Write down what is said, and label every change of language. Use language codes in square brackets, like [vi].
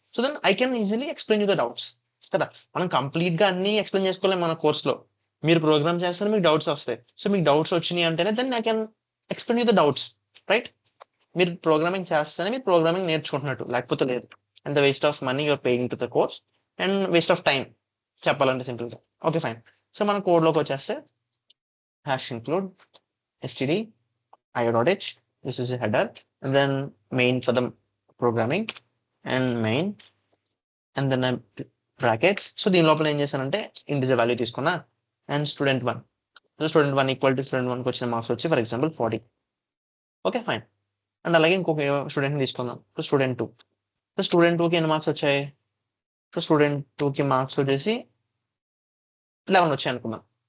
[en] So then I can easily explain you the doubts కదా. [te] మనం complete గా అన్ని ఎక్స్ప్లెయిన్ చేసుకోలేము మన కోర్స్ లో. మీరు ప్రోగ్రామ్ చేస్తే మీకు డౌట్స్ వస్తాయి. సో మీకు డౌట్స్ వచ్చినాయి అంటేనే [en] then I can explain you the doubts, [te] right? మీరు ప్రోగ్రామింగ్ చేస్తేనే మీరు ప్రోగ్రామింగ్ నేర్చుకుంటున్నట్టు, లేకపోతే లేదు. [en] and the waste of money you're paying to the course, and waste of time [te] చెప్పాలంటే సింపుల్ గా. [en] Okay fine. [te] సో మన కోడ్ లోకి వచ్చేస్తే [en] hash include std io.h, this is a header, and then main for the programming, and main, and then brackets. [te] So దీని లోపల ఏం చేశానంటే integer value తీసుకున్నా, and student 1. So student 1 equal to student 1 కి వచ్చిన మార్క్స్ వచ్చి for example 40. Okay fine. And అలాగే ఇంకొక స్టూడెంట్ తీసుకుందాం. So student 2. సో స్టూడెంట్ 2 కి ఎన్ని మార్క్స్ వచ్చాయి? సో స్టూడెంట్ 2 కి మార్క్స్ వచ్చేసి 11 వచ్చాయి అనుకుందాం.